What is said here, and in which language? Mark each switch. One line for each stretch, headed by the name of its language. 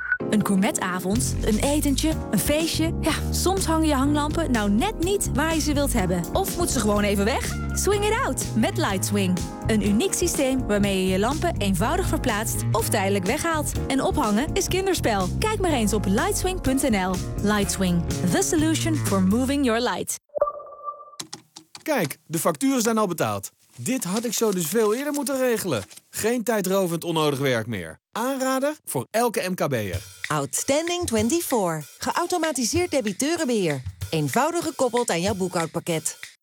Dutch: Een gourmetavond, een etentje, een feestje. Ja, soms hangen je hanglampen nou net niet waar je ze wilt hebben. Of moet ze gewoon even weg?
English: Swing it out
Dutch: met LightSwing. Een uniek systeem waarmee je je lampen eenvoudig verplaatst of tijdelijk weghaalt. En ophangen is kinderspel. Kijk maar eens op lightswing.nl.
English: LightSwing, the solution for moving your light.
Dutch: Kijk, de facturen zijn al betaald. Dit had ik zo dus veel eerder moeten regelen. Geen tijdrovend onnodig werk meer. Aanrader voor elke MKB'er. Outstanding 24. Geautomatiseerd debiteurenbeheer. Eenvoudig gekoppeld aan jouw boekhoudpakket.